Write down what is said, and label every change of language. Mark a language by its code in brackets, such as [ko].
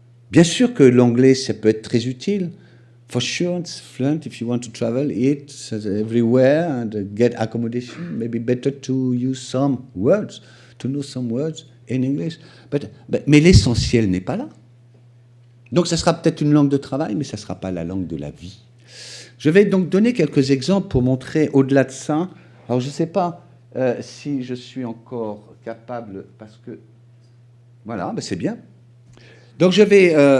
[fr] Bien sûr que l'anglais, ça peut être très utile. [en] For sure, it's fluent if you want to travel, eat everywhere and get accommodation. Maybe better to use some words, to know some words in English. [fr] Mais l'essentiel n'est pas là. Donc ça sera peut-être une langue de travail, mais ça ne sera pas la langue de la vie. Je vais donc donner quelques exemples pour montrer au-delà de ça. Alors je ne sais pas si je suis encore capable, parce que... Voilà, ben c'est bien. Donc je vais...